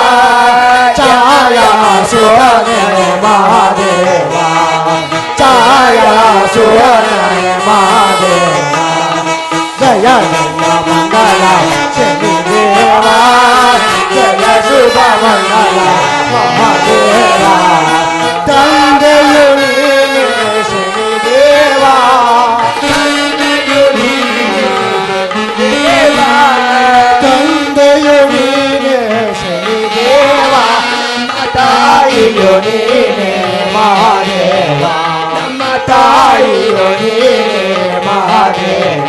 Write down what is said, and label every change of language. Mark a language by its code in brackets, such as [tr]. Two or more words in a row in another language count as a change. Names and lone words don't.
[hi] छाया सुवन महादेवा, छाया सुवन महादेवा. जय जय मंगला शनि देवा, जय शुभ मंगला महादेवा. [kn] ತಂದೆಯು ನೀನೆ ಶನಿ ದೇವಾ, ತಂದೆಯು ನೀನೆ ಶನಿ ದೇವಾ. ತಾಯಿಯು ನೀನೆ ಮಹಾದೇವ, ನಮ್ಮ ತಾಯಿಯು ನೀನೆ ಮಹಾದೇವ.